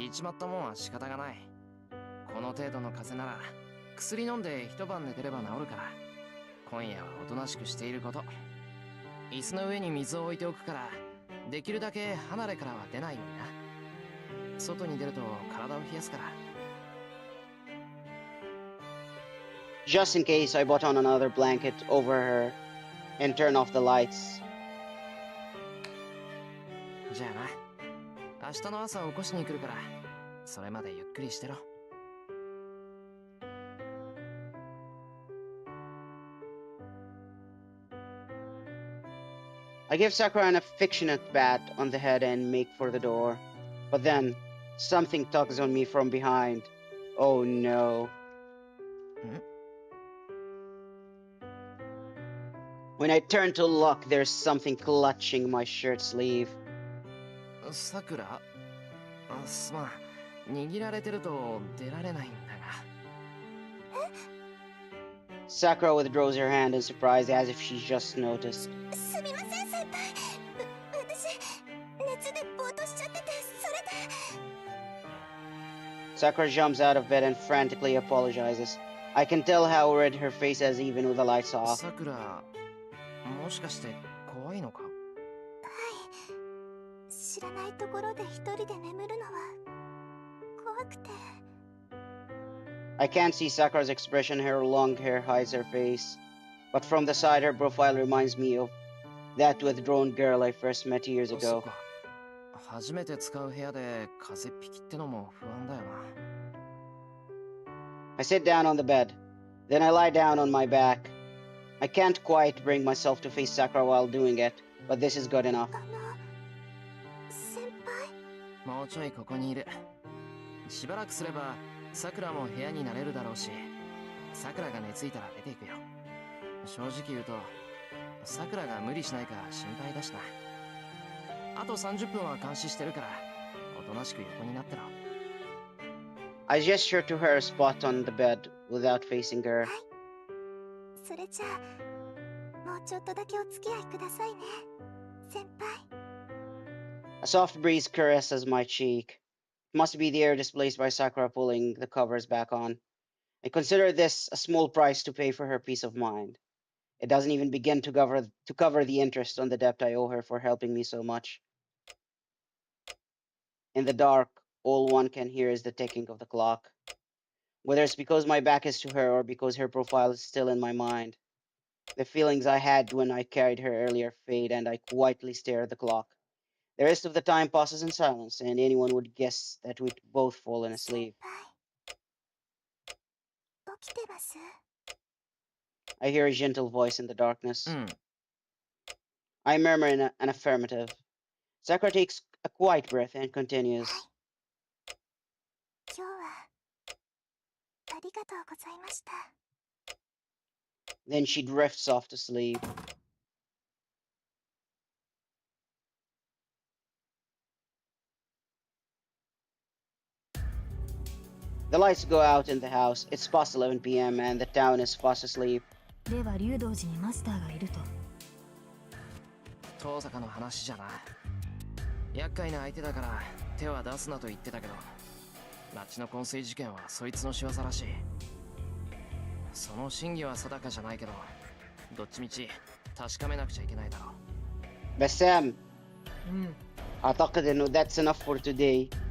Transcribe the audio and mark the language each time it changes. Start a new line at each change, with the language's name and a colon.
Japanese: 引いちまったもんは仕方がない。この程度の風邪なら薬飲んで一晩寝てれば治るから、今夜はおとなしくしていること。椅子の上に水を置いておくから、できるだけ離れからは出ないようにな。外に出ると体を冷やすから。
English: Just in case, I bought on another blanket over her and turned off the lights.
Japanese: じゃあな、明日の朝起こしに来るから、それまでゆっくりしてろ。
English: I give Sakura an affectionate pat on the head and make for the door. But then, something tugs on me from behind. Oh no. When I turn to look, there's something clutching my shirt sleeve.
Japanese: さくら、すまん、握られてると出られないんだが。
English: Sakura withdraws her hand in surprise as if she just noticed.
Japanese: すみません先輩。私熱でぼーっとしちゃってて、それで。
English: Sakura jumps out of bed and frantically apologizes. I can tell how red her face is even with the lights off.
Japanese: さくら、もしかして怖いのか？はい。知らないところで一人で眠るのは怖くて。
English: I can't see Sakura's expression, her long hair hides her face. But from the side, her profile reminds me of that withdrawn girl I first met years
Japanese: そっ
English: ago.
Japanese: か。初めて使う部屋で風邪っ引きってのも不安だよな。
English: I sit down on the bed. Then I lie down on my back. I can't quite bring myself to face Sakura while doing it, but this is good enough.
Japanese: 先輩。もうちょいここにいる。しばらくすればさくらも部屋になれるだろうし、さくらが熱いたら出ていくよ。正直言うと、さくらが無理しないか心配だしな。あと30分は監視してるから、おとなしく横になってろ。
English: I gesture to her spot on the bed without facing her.
Japanese: それじゃあもうちょっとだけお付き合いくださいね、先輩。
English: A soft breeze caresses my cheek. It must be the air displaced by Sakura pulling the covers back on. I consider this a small price to pay for her peace of mind. It doesn't even begin to cover the interest on the debt I owe her for helping me so much. In the dark, all one can hear is the ticking of the clock. Whether it's because my back is to her or because her profile is still in my mind, the feelings I had when I carried her earlier fade and I quietly stare at the clock. The rest of the time passes in silence, and anyone would guess that we'd both fallen asleep.
Japanese: 起きてます？
English: I hear a gentle voice in the darkness.
Japanese: うん。
English: I murmur an affirmative. Sakura takes a quiet breath and continues.
Japanese: 今日はありがとうございました。
English: Then she drifts off to sleep. The lights go out in the house. It's past 11 p.m. and the town is fast asleep.
Japanese: では竜道寺にマスターがいると。遠坂の話じゃな。厄介な相手だから手は出すなと言ってたけど、町の昏睡事件はそいつの仕業らしい。その真偽は定かじゃないけど、どっちみち確かめなくちゃいけないだろう。
English: Bassam,
Arabic: أعتقد إنه
English: that's enough for today.